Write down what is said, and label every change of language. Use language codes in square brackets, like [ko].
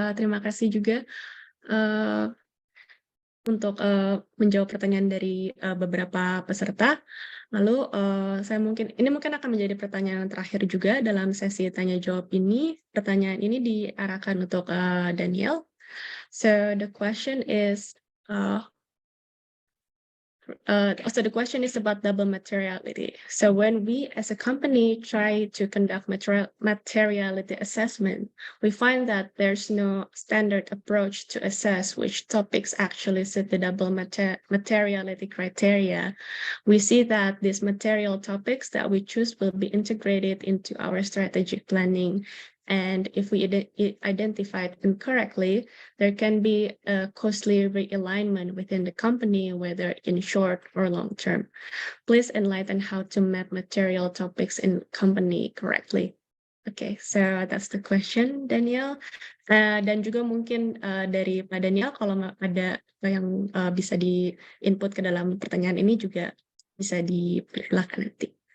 [id] Terima kasih juga untuk menjawab pertanyaan dari beberapa peserta. Lalu ini mungkin akan menjadi pertanyaan terakhir juga dalam sesi tanya jawab ini. Pertanyaan ini diarahkan untuk Daniel. [en] So the question is the question is about double materiality. So when we as a company try to conduct materiality assessment, we find that there's no standard approach to assess which topics actually fit the double materiality criteria. We see that these material topics that we choose will be integrated into our strategic planning. And if we identify it incorrectly, there can be a costly realignment within the company, whether in short or long term. Please enlighten how to map material topics in company correctly. Okay, so that's the question, Daniel. [id] Dan juga mungkin dari Pak Daniel, kalau ada yang bisa di-input ke dalam pertanyaan ini juga bisa dipersilahkan nanti.